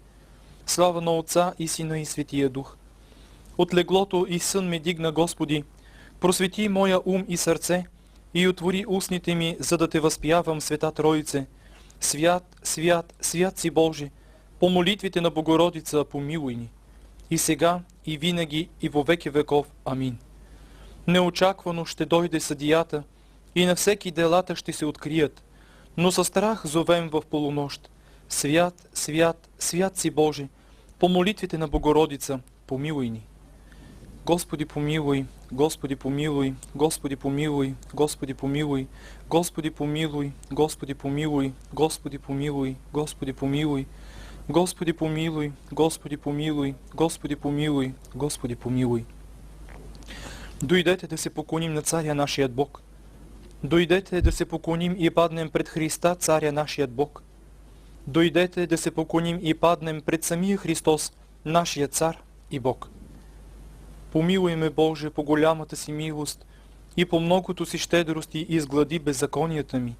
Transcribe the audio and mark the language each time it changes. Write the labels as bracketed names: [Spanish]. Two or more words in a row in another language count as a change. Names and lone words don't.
[Bulgarian] Слава на Отца и Сина и Светия Дух. От леглото и сън ме дигна, Господи, просвети моя ум и сърце и отвори устните ми, за да Те възпявам, Света Троице. Свят, свят, свят си Боже, по молитвите на Богородица помилуй ни. И сега, и винаги, и во веки веков. Амин. Неочаквано ще дойде съдията и на всеки делата ще се открият, но със страх зовем в полунощ. Свят, свят, свят си Боже, по молитвите на Богородица помилуй ни. Господи помилуй, Господи помилуй, Господи помилуй, Господи помилуй, Господи помилуй, Господи помилуй, Господи помилуй, Господи помилуй, Господи помилуй, Господи помилуй, Господи помилуй, Господи помилуй. Дойдете да се поклоним на Царя нашият Бог. Дойдете да се поклоним и паднем пред Христа, Царя нашият Бог. Дойдете да се поклоним и паднем пред самия Христос, нашия Цар и Бог. Помилуй ме, Боже, по голямата си милост и по многото си щедрости изглади беззаконията ми.